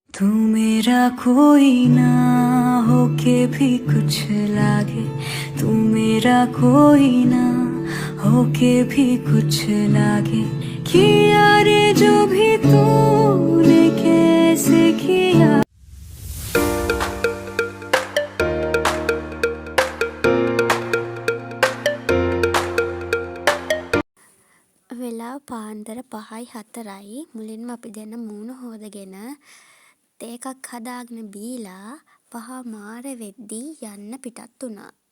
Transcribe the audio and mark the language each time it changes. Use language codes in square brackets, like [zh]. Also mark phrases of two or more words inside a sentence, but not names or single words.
[hi] तू मेरा कोई ना होके भी कुछ लागे, तू मेरा कोई ना होके भी कुछ लागे, किया रे जो भी तूने कैसे किया. [si] වෙලාව පාන්දර 5:04යි. මුලින්ම අපි දෙන්න මූණ හොදගෙන තේ එකක් හදාගෙන බීලා 5 මාර වෙද්දී යන්න පිටත් වුණා.